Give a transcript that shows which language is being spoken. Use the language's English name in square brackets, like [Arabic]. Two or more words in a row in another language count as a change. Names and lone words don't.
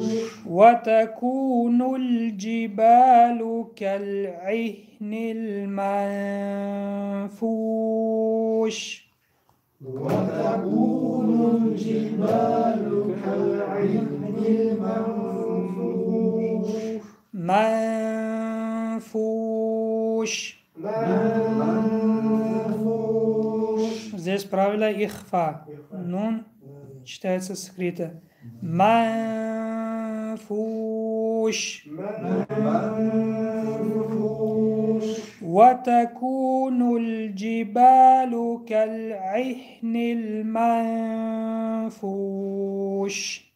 [Arabic] وتكون الجبال كالعهن المنفوش. وتكون الجبال كالعهن المنفوش. منفوش. منفوش. [Russian] Здесь правило ихфа. Нун читается скрыто. [Arabic] منفوش. منفوش. وتكون الجبال كالعهن المنفوش.